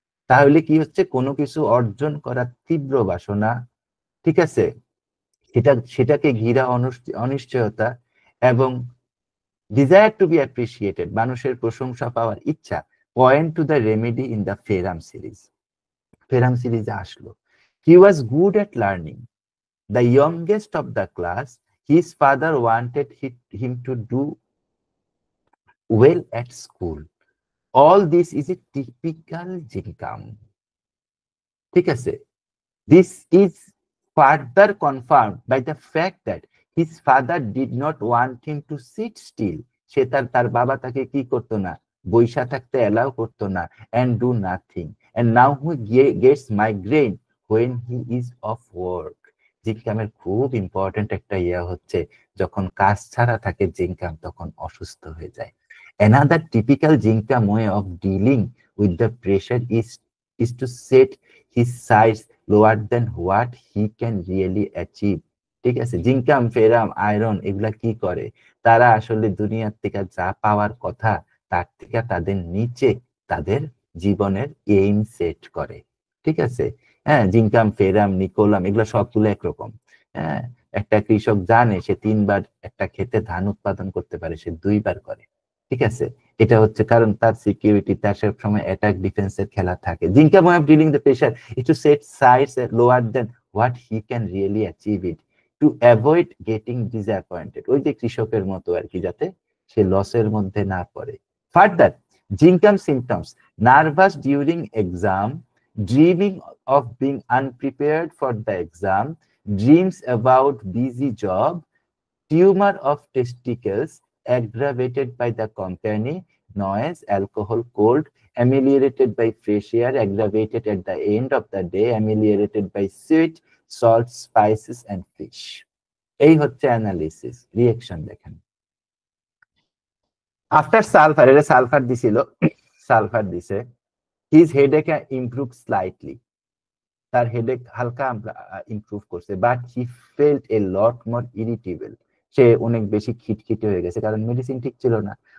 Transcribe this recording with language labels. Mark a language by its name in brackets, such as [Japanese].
[Bangla] তাহলে কি হচ্ছে, কোনো কিছু অর্জন করার তীব্র বাসনা, ঠিক আছে, সেটাকে ঘিরা অনিশ্চয়তা, এবং [English] desire to be appreciated, [Bangla] মানুষের প্রশংসা পাওয়ার ইচ্ছা, [English] Point to the remedy in the ferrum series. [Bangla] ফেরাম সিরিজে আসলো। [English] He was good at learning, the youngest of the class. His father wanted him to do well at school. All this is a typical Jinkam. [Bangla] ঠিক আছে, [English] this is further confirmed by the fact that his father did not want him to sit still. [Bangla] সে তার বাবা তাকে কি করতো না, বৈশা থাকতে অ্যালাউ করতো না, [English] and do nothing. And now he gets migraine when he is off work. [Bangla] জিঙ্কামের খুব ইম্পর্টেন্ট একটা ইয়া হচ্ছে, যখন কাজ ছাড়া থাকে জিঙ্কাম তখন অসুস্থ হয়ে যায়। [English] Another typical zincum way of dealing with the pressure is to set his sights lower than what he can really achieve. [Bangla] ঠিক আছে, জিঙ্কাম, ফেরাম, আয়রন এগুলা কি করে, তারা আসলে দুনিয়ার থেকে যা পাওয়ার কথা তার থেকে তাদের নিচে তাদের জীবনের এইম সেট করে। ঠিক আছে, হ্যাঁ, জিঙ্কাম, ফেরাম, নিকোলাম এগুলো সবগুলো একরকম। হ্যাঁ, একটা কৃষক জানে সে 3 বার একটা ক্ষেতে ধান উৎপাদন করতে পারে, সে 2 বার করে। ঠিক আছে, এটা হচ্ছে কারণ তার সিকিউরিটি, তার সব সময় অ্যাটাক ডিফেন্সের খেলা থাকে। [English] zincum way of dealing the pressure is to set sights lower than what he can really achieve it, to avoid getting disappointed, [Bangla] ওই যে কৃষকের মতো আর কি, যাতে সে লসের মধ্যে না পড়ে। [English] Further, zincum symptoms: nervous during exam, dreaming of being unprepared for the exam, dreams about busy job, tumor of testicles aggravated by the company, noise, alcohol, cold, ameliorated by fresh air, aggravated at the end of the day, ameliorated by sweet, salt, spices and fish. [Bangla] এই হচ্ছে analysis. Reaction দেখেন। [English] after sulphur, [Bangla] এটা sulphur দিছিল, sulphur দিছে। [English] his headache improve slightly, [Bangla] তার headache হালকা improve করছে, [English] but he felt a lot more irritable, [Bangla] সে অনেক বেশি খিটখিটে হয়ে গেছে, কারণ মেডিসিন ঠিক ছিল না।